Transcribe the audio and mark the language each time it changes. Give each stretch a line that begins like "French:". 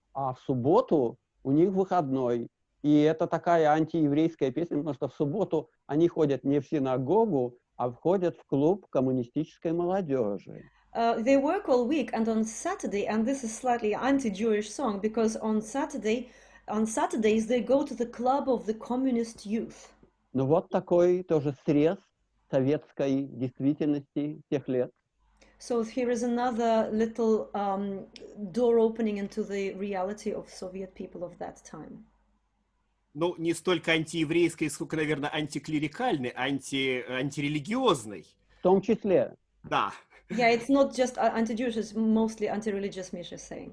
Russian: А в субботу у них выходной. И это такая антиеврейская песня, потому что в субботу они ходят не в синагогу, а входят в клуб коммунистической молодежи.
English: They work all week, and on Saturday, and this is slightly anti-Jewish song, because on Saturdays they go to the club of the communist youth.
Russian: Ну вот такой тоже срез советской действительности тех лет.
English: So here is another little door opening into the reality of Soviet people of that time.
Russian: Ну, не столько антиеврейской, сколько, наверное, антиклерикальной, антирелигиозной. В том числе. Да.
English: Yeah, it's not just anti-Jewish, it's mostly anti-religious, Misha is saying.